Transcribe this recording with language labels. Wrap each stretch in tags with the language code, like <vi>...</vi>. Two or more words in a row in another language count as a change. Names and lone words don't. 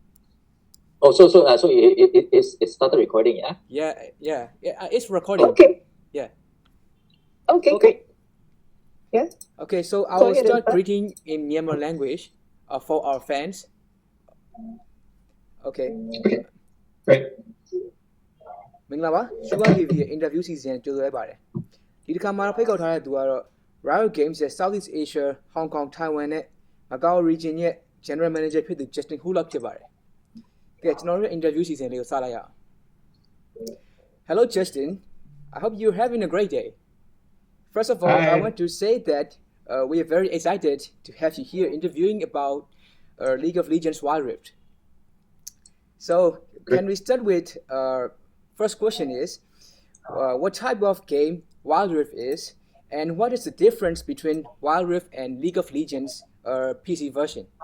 <en>so it started recording, yeah? Yeah, it's recording. Okay, Yeah. okay, great. Yeah, Okay, so I go will ahead and start start. greeting in Myanmar language for our fans. Okay. Okay, great.</en> <my>မင်္ဂလာပါရှုခန်း TV ရဲ့</my> <en>interview season</en> <my>ကြိုဆိုလိုက်ပါတယ်ဒီတစ်ခါမှာဖိတ်ခေါ်ထားတဲ့သူကတော့ Riot Games ရဲ့ Southeast Asia Hong Kong Taiwan နဲ့ Macau region ရဲ့</my> <en>General Manager</en> <my>ဖြစ်သူ Justin Hulot ဖြစ်ပါတယ်ကဲကျွန်တော်တို့ရဲ့</my> <en>interview season</en> <my>လေးကိုစလိုက်ရအောင်</my> <en>Hello Justin I hope you're having a great day First of all I Hi. want to say that we are very excited to have you here interviewing about League of Legends Wild Rift So Great. can we start with first question is what type of game Wild Rift is, and what is the difference between Wild Rift and League of Legends PC version?</en>